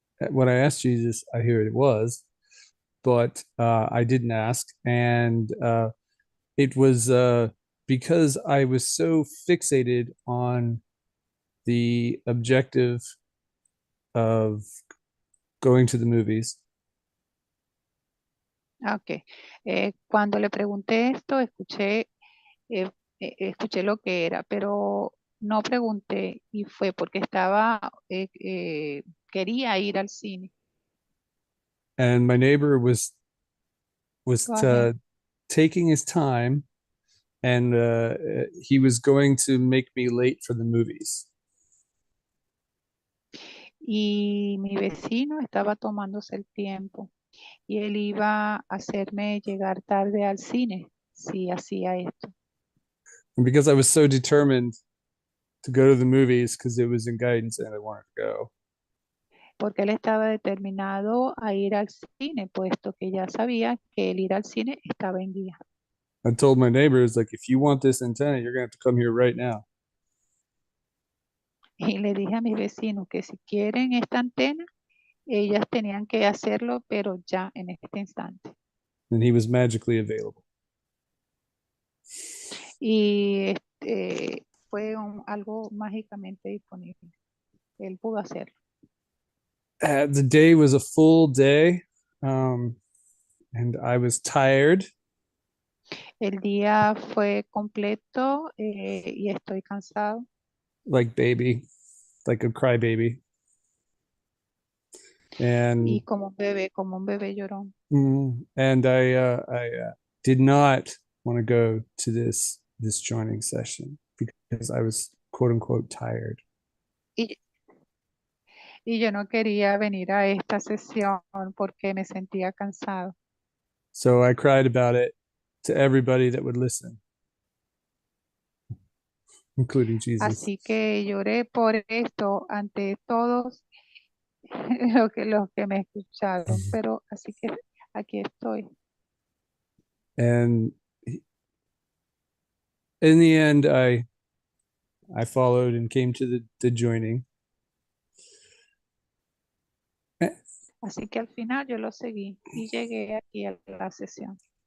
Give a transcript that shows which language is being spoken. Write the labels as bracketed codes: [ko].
[en] When I asked Jesus, I hear it was, but I didn't ask, and it was because I was so fixated on the objective of going to the movies. Ok. [es] Cuando le pregunté esto, escuché lo que era, pero no pregunté y fue porque quería ir al cine. [en] And my neighbor was Go ahead. taking his time, and he was going to make me late for the movies. [es] y mi vecino estaba tomándose el tiempo y él iba a hacerme llegar tarde al cine si hacía esto. [en] And because I was so determined to go to the movies because it was in guidance and I wanted to go, [es] Porque él estaba determinado a ir al cine, puesto que ya sabía que el ir al cine estaba en guía. [en] I told my neighbors, like, if you want this antenna, you're going to have to come here right now. [es] Y le dije a mis vecinos que si quieren esta antena, ellas tenían que hacerlo, pero ya en este instante. [en] And he was magically available. [es] Y fue algo mágicamente disponible. Él pudo hacerlo. [en] The day was a full day, and I was tired. [es] El día fue completo y estoy cansado. [en] Like a crybaby. And [es] Y como un bebé llorón. [en] and I did not want to go to this joining session because I was quote unquote tired. [es] Y yo no quería venir a esta sesión porque me sentía cansado. [en] So I cried about it to everybody that would listen, including Jesus. [es] Así que lloré por esto ante todos los que me escucharon, pero así que aquí estoy. [en] And in the end, I followed and came to the joining. [es] Así que al final yo lo seguí y llegué aquí a la sesión.